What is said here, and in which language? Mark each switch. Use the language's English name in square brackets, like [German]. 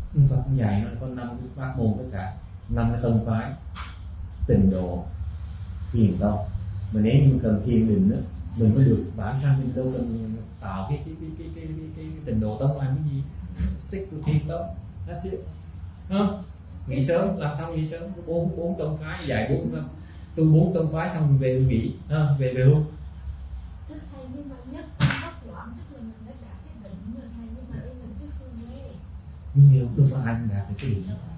[Vietnamese] Phật cũng dạy nó có 5 cái pháp môn tất cả, 5 cái tông phái: tịnh độ, thiền tông. Mà nếu như mình cần thiền định nữa, mình mới được bản thân, mình đâu cần tạo cái tịnh độ tông làm cái gì. [English] Stick to thiền tông, that's it. [Vietnamese] Không? Nghỉ sớm, làm xong nghỉ sớm, bốn tông phái dạy 4 tông phái xong về nghỉ, về hưu. Thưa thầy, nhưng mà nhất tâm bất loạn tức là mình đã đạt cái định rồi thầy, nhưng mà đây là chưa phương quê. Nhưng đâu phải ai cũng đạt được cái định đó.